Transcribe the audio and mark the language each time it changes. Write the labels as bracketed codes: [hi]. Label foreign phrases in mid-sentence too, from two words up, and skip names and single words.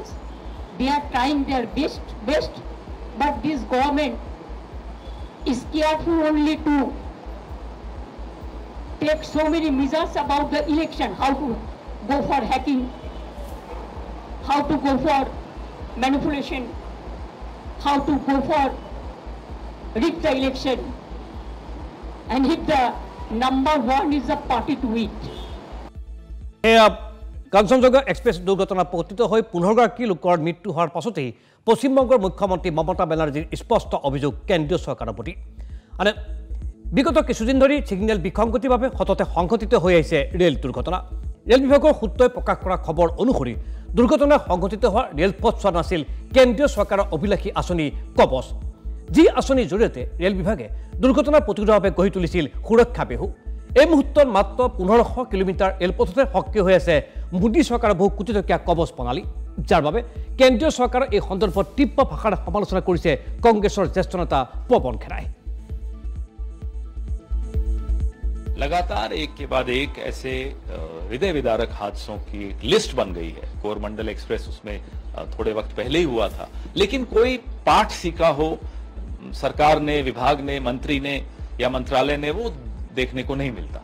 [en] They are trying their best, but this government is careful only to take so many measures about the election, how to go for hacking, how to go for manipulation, how to go for rig the election, and hit the number one is the party to it. [as] কাঞ্চনজঙ্ঘা এক্সপ্ৰেছ দুৰ্ঘটনা পতিত হৈ 15গৰাকী লোকৰ মৃত্যু হোৱাৰ পাছতেই পশ্চিমবংগৰ মুখ্যমন্ত্ৰী মমতা বেনাৰ্জীৰ স্পষ্ট অভিযোগ কেন্দ্ৰীয় চৰকাৰৰ প্ৰতি। মানে বিগত কিছুদিন ধৰি ছিগনেল বিসংগতিৰ বাবে সততে সংঘটিত হৈ আহিছে ৰেল দুৰ্ঘটনা। ৰেল বিভাগৰ সূত্ৰই প্ৰকাশ কৰা খবৰ অনুসৰি দুৰ্ঘটনা সংঘটিত হোৱা ৰেলপথছোৱা নাছিল কেন্দ্ৰীয় চৰকাৰৰ অভিলাষী আঁচনি কবচ, যি আঁচনিৰ জৰিয়তে ৰেল বিভাগে দুৰ্ঘটনা প্ৰতিৰোধৰ বাবে গঢ়ি তুলিছিল সুৰক্ষা বেহু। এই মুহূৰ্তত মাত্ৰ 1500 কিলোমিটাৰ ৰেলপথতে সক্ৰিয় হৈ আছে মোদী চৰকাৰৰ বহু কোটি টকীয়া কবচ প্ৰণালী, যাৰ বাবে কেন্দ্ৰীয় চৰকাৰৰ এই সন্দৰ্ভত তীব্ৰ ভাষাৰে সমালোচনা কৰিছে কংগ্ৰেছৰ জ্যেষ্ঠ নেতা পৱন খেৰাই। [hi] लगातार एक के बाद एक ऐसे हृदय विदारक हादसों की लिस्ट बन गई है। कोरमंडल एक्सप्रेस उसमें थोड़े वक्त पहले ही हुआ था, लेकिन कोई पाठ सीखा हो सरकार ने, विभाग ने, मंत्री ने या मंत्रालय ने, वो देखने को नहीं मिलता।